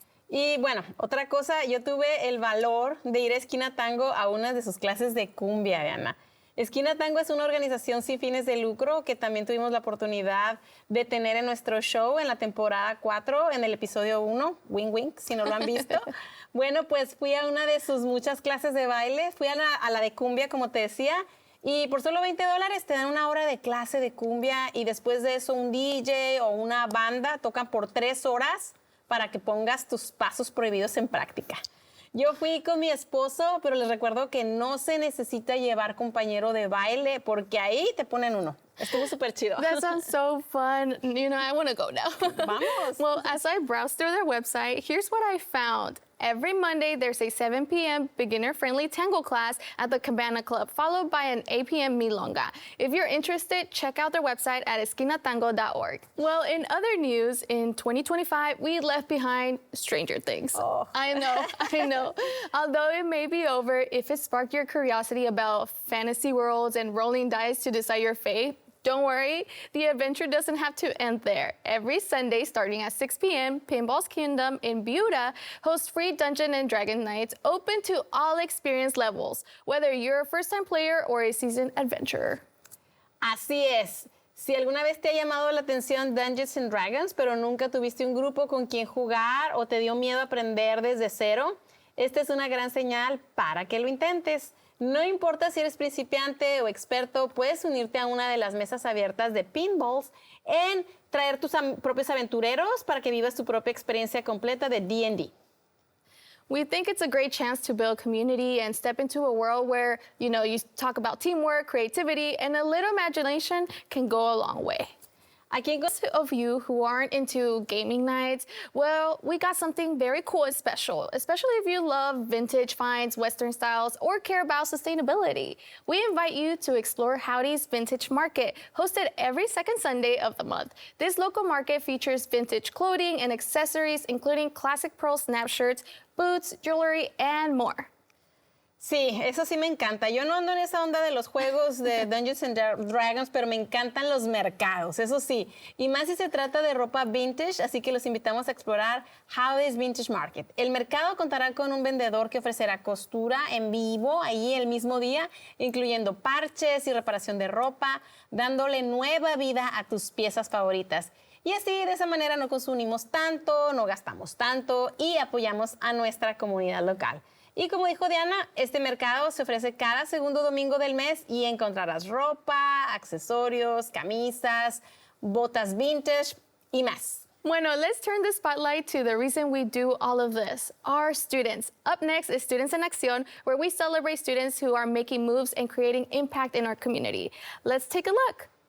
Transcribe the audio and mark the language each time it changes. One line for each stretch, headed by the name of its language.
Spanish: Y bueno, otra cosa, yo tuve el valor de ir a Esquina Tango a una de sus clases de cumbia, Diana. Esquina Tango es una organización sin fines de lucro que también tuvimos la oportunidad de tener en nuestro show en la temporada 4, en el episodio 1, Wing Wing, si no lo han visto. Bueno, pues fui a una de sus muchas clases de baile, fui a la de cumbia, como te decía, y por solo $20 te dan una hora de clase de cumbia y después de eso un DJ o una banda tocan por 3 horas para que pongas tus pasos prohibidos en práctica. Yo fui con mi esposo, pero les recuerdo que no se necesita llevar compañero de baile porque ahí te ponen uno. Estuvo súper chido.
English: That sounds so fun. You know, I want to go now.
Spanish: Vamos.
English: Well, as I browsed through their website, here's what I found. Every Monday, there's a 7 p.m. beginner-friendly tango class at the Cabana Club, followed by an 8 p.m. milonga. If you're interested, check out their website at esquinatango.org. Well, in other news, in 2025, we left behind Stranger Things. Oh. I know. Although it may be over, if it sparked your curiosity about fantasy worlds and rolling dice to decide your fate, don't worry, the adventure doesn't have to end there. Every Sunday, starting at 6 p.m., Pinball's Kingdom in Buda hosts free Dungeon and Dragon nights open to all experience levels, whether you're a first-time player or a seasoned adventurer.
Spanish: Así es. Si alguna vez te ha llamado la atención Dungeons and Dragons, pero nunca tuviste un grupo con quien jugar o te dio miedo aprender desde cero, esta es una gran señal para que lo intentes. No importa si eres principiante o experto, puedes unirte a una de las mesas abiertas de pinballs en traer tus propios aventureros para que vivas tu propia experiencia completa de D&D.
English: We think it's a great chance to build community and step into a world where, you talk about teamwork, creativity, and a little imagination can go a long way.
Spanish: Aquí,
English: those of you who aren't into gaming nights, well, we got something very cool and special, especially if you love vintage finds, Western styles, or care about sustainability. We invite you to explore Howdy's Vintage Market, hosted every second Sunday of the month. This local market features vintage clothing and accessories, including classic pearl snap shirts, boots, jewelry, and more.
Spanish: Sí, eso sí me encanta. Yo no ando en esa onda de los juegos de Dungeons and Dragons, pero me encantan los mercados, eso sí. Y más si se trata de ropa vintage, así que los invitamos a explorar Howdy's Vintage Market. El mercado contará con un vendedor que ofrecerá costura en vivo ahí el mismo día, incluyendo parches y reparación de ropa, dándole nueva vida a tus piezas favoritas. Y así, de esa manera, no consumimos tanto, no gastamos tanto y apoyamos a nuestra comunidad local. Y como dijo Diana, este mercado se ofrece cada segundo domingo del mes y encontrarás ropa, accesorios, camisas, botas vintage y más. Bueno,
English: let's turn the spotlight to the reason we do all of this, our students. Up next is Students in Accion, where we celebrate students who are making moves and creating impact in our community. Let's take a look.